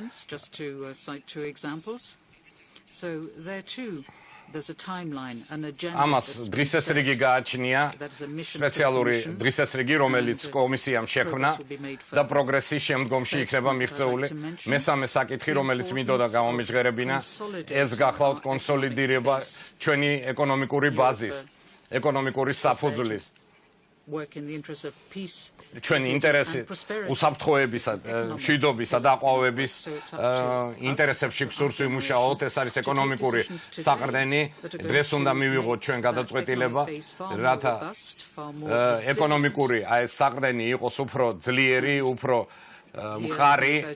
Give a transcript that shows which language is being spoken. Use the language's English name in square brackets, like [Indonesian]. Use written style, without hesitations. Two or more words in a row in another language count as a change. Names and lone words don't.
[Georgian] ამას დღის წესრიგი გააჩნია, სპეციალური დღის წესრიგი, რომელიც კომისიამ შექმნა და პროგრესი შემდგომში იქნება მიღწეული. მესამე საკითხი, რომელიც მინდოდა გამომიჟღერებინა, ეს გახლავთ კონსოლიდირება ჩვენი ეკონომიკური ბაზის, ეკონომიკური საფუძვლის. [English] work in the interest of peace. [Georgian] Ჩვენი ინტერესი უსაფრთხოებისა, მშვიდობისა და აყვავების ინტერესებში გსურს ვიმუშაოთ, ეს არის ეკონომიკური საყრდენი, დღეს უნდა მივიღოთ ჩვენ გადაწყვეტილება, რათა ეკონომიკური აი ეს საყრდენი იყოს უფრო ძლიერი, უფრო მხარი